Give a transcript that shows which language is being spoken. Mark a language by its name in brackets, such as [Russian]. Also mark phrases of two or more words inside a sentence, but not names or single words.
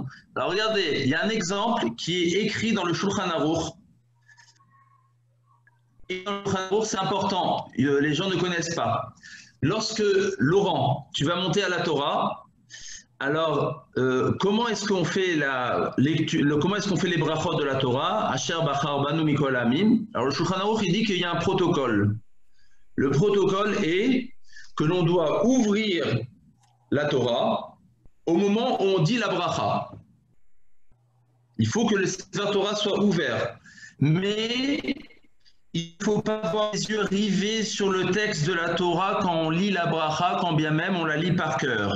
[French] Alors, regardez, il y a un exemple qui est écrit dans le Shulchan Aruch. Et dans le Shulchan Aruch, c'est important. Les gens ne connaissent pas. Lorsque, Laurent, tu vas monter à la Torah, alors, comment est-ce qu'on fait comment est-ce qu'on fait les brachot de la Torah? [Hebrew] Asher bachar banu mikol amim. [French] Alors, le Shulchan Aruch, il dit qu'il y a un protocole. Le protocole est que l'on doit ouvrir la Torah au moment où on dit la bracha. Il faut que le Sefer Torah soit ouvert. Mais il ne faut pas avoir les yeux rivés sur le texte de la Torah quand on lit la bracha, quand bien même on la lit par cœur.